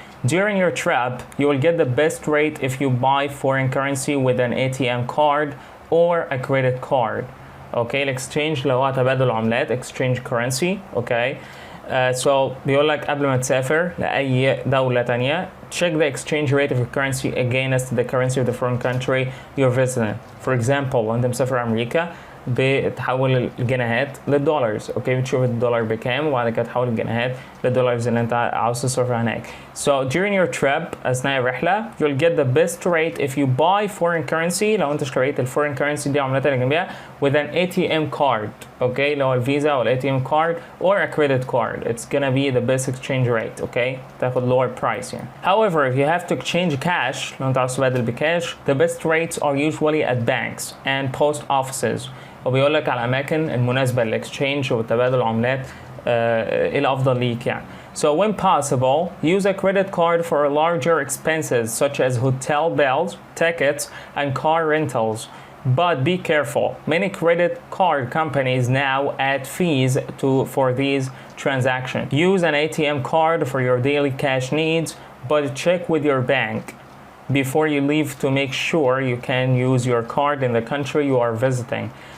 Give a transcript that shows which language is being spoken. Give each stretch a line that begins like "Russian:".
English: During your trip, you will get the best rate if you buy foreign currency with an ATM card or a credit card. Okay, exchange
Arabic: اللي هو تبادل عملات
English: exchange currency. Okay, so
Arabic: بيقول لك قبل ما تسافر لأي دولة تانية
English: check the exchange rate of your currency against the currency of the foreign country you're visiting. For example,
Arabic: أنت مسافر أمريكا بتحول الجنيهات للدولارز. اوكي، بتشوف الدولار بكام وبعد كده تحول الجنيهات للدولارز اللي انت عاوز تصرفها هناك.
English: So during your trip
Arabic: اثناء الرحله
English: you'll get the best rate if you buy foreign currency.
Arabic: لو انت اشتريت الفورين currency دي عملتها اللي جنبيها
English: with an ATM card.
Arabic: اوكي، لو الفيزا او
English: ATM card or a credit card it's gonna be the best exchange rate.
Arabic: اوكي، تاخد
English: lower price
Arabic: يعني.
English: However, if you have to exchange cash
Arabic: لو انت عاوز تبادل بكاش
English: the best rates are usually at banks and post offices.
Arabic: وبيقول لك على الاماكن المناسبه للاكسشينج وتبادل العملات ايه الافضل ليك يعني.
English: So when possible, use a credit card for larger expenses such as hotel bills, tickets, and car rentals. But be careful. Many credit card companies now add fees for these transactions. Use an ATM card for your daily cash needs, but check with your bank before you leave to make sure you can use your card in the country you are visiting.